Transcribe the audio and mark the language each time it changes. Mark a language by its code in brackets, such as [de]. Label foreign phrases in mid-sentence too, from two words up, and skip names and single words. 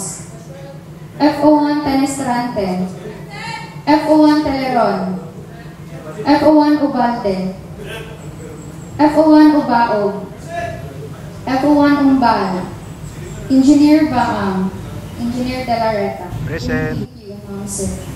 [en] F01 Tenestrante. F01 Teleron. F01 Ubalde. F01 Ubaog. F01 Umbal. Engineer Baam. Engineer De La Reta. Present. Thank you, Ma'am Sir.